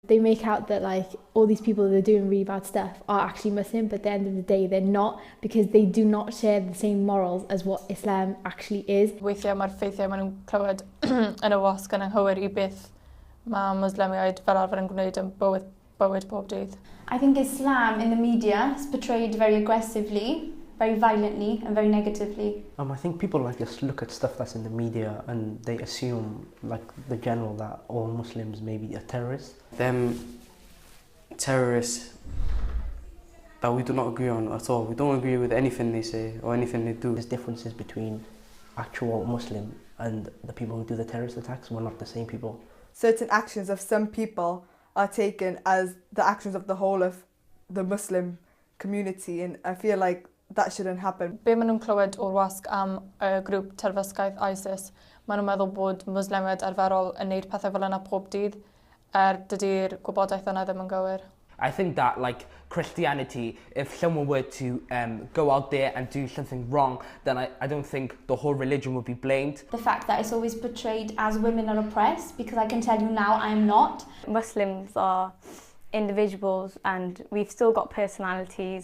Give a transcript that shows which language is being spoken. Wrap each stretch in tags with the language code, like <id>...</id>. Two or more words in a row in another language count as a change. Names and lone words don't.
<en>They make out that like all these people that are doing really bad stuff are actually Muslim, but at the end of the day they're not, because they do not share the same morals as what Islam actually is.</en> <cy>Weithiau mae'r ffeithiau maen nhw'n clywed yn y wasg yn anghywir I beth mae Muslimiaid fel arfer yn gwneud yn bywyd pob dydd.</cy> <en>I think Islam in the media is portrayed very aggressively, very violently and very negatively. I think people like just look at stuff that's in the media and they assume, like the general, that all Muslims may be a terrorist. Them terrorists that we do not agree on at all. We don't agree with anything they say or anything they do. There's differences between actual Muslim and the people who do the terrorist attacks. We're not the same people. Certain actions of some people are taken as the actions of the whole of the Muslim community, and I feel like that shouldn't happen.</en> <cy>Be maen nhw'n clywed o'r wasg am y grŵp terfysgaeth ISIS, maen nhw'n meddwl bod Muslimiaid arferol yn neud pethau fel yna pob dydd, dydy'r gwybodaeth yna ddim yn gywir.</cy> <en>I think that, like Christianity, if someone were to go out there and do something wrong, then I don't think the whole religion would be blamed. The fact that it's always portrayed as women are oppressed, because I can tell you now I am not. Muslims are individuals and we've still got personalities.</en>